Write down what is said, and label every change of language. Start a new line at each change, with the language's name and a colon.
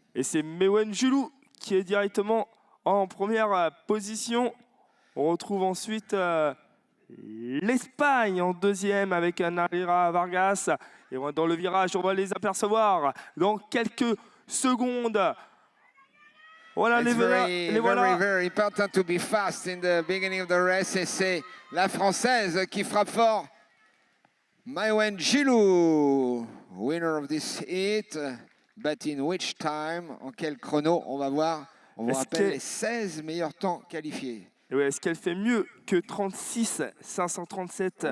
French: Et c'est Mewen Julou qui est directement en première position. On retrouve ensuite l'Espagne en deuxième avec Narira Vargas. Et dans le virage, on va les apercevoir dans quelques secondes. Voilà, les voilà.
English: Very important to be fast in the beginning of the race.
French: Et c'est la Française qui frappe fort. Mewen Julou,
English: winner of this heat. But in which time,
French: en quel chrono, on va voir. On vous rappelle les 16 meilleurs temps qualifiés. Est-ce qu'elle fait mieux que 36 537?